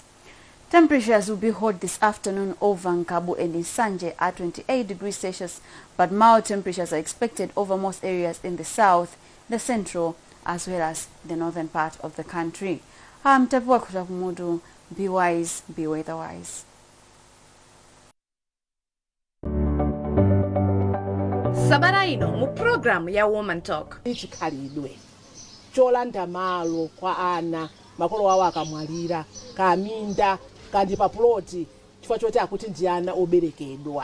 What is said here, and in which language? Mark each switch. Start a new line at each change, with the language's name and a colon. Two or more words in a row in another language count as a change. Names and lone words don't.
English: Temperatures will be hot this afternoon over Nkabu and Nsanje at 28 degrees Celsius, but mild temperatures are expected over most areas in the south, the central, as well as the northern part of the country. I'm Tapua Kutamudu. Be wise, be weather-wise.
Nyanja: Sabara ino mu program ya Woman Talk. Chikhalidwe cholanda malo kwa ana makolo awo akamwalira kaminda kandi paploti chifukwa choti akuti ndi ana oberekedwa.